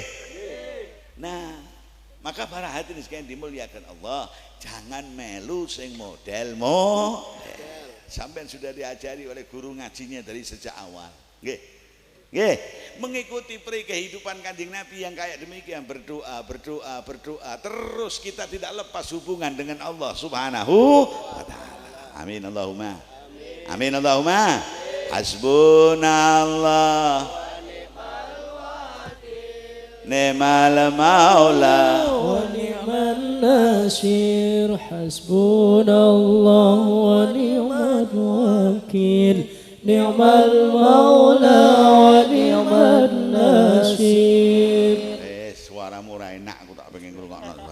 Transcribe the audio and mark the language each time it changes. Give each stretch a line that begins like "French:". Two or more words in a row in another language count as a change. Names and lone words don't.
Indonesian: Nah, maka para hadirin sekalian dimuliakan Allah, jangan
Javanese: melu sing model.
Indonesian: Sampai sudah diajari oleh guru ngajinya dari sejak awal.
Javanese: Nggih. Nggih,
Indonesian: mengikuti kehidupan Kanjeng Nabi yang kayak demikian, berdoa, berdoa, berdoa, terus kita tidak lepas hubungan dengan Allah
Arabic: سبحانه وتعالى. آمين اللهم. آمين اللهم. حسبنا الله نعم المولى ونعم النصير، حسبنا الله ونعم الوكيل، نعم المولى ونعم النصير.
Javanese: Suaramu ora enak, aku tak pengen ngrungokno.